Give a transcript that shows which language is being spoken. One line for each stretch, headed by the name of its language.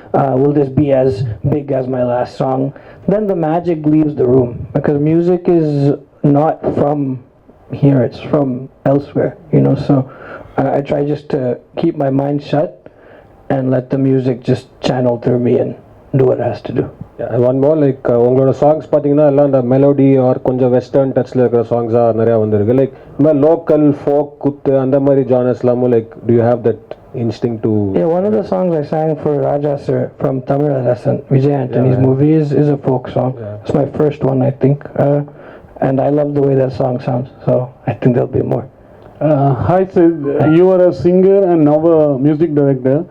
English: Will this be as big as my last song? Then the magic leaves the room, because music is not from here, it's from elsewhere, So I try just to keep my mind shut and let the music just channel through me and do what it has to do. One more, like
Tamil: உங்களோட songs பார்த்தீங்கன்னா எல்லாம் இந்த melody R கொஞ்சம் western டச்சில் இருக்கிற சாங்ஸாக நிறையா வந்திருக்கு. Like இந்த மாதிரி லோக்கல் ஃபோக் குத்து அந்த மாதிரி ஜானர்ஸ் எல்லாமும் like
English: Do you have that instinct to... Yeah, one of the songs I sang for Raja sir from Tamil Rasan, Vijay Antony's movie is a folk song. It's my first one, I think. And I love the way that song sounds. So I think there'll be more. Hi Sid, you are a singer and now a music director.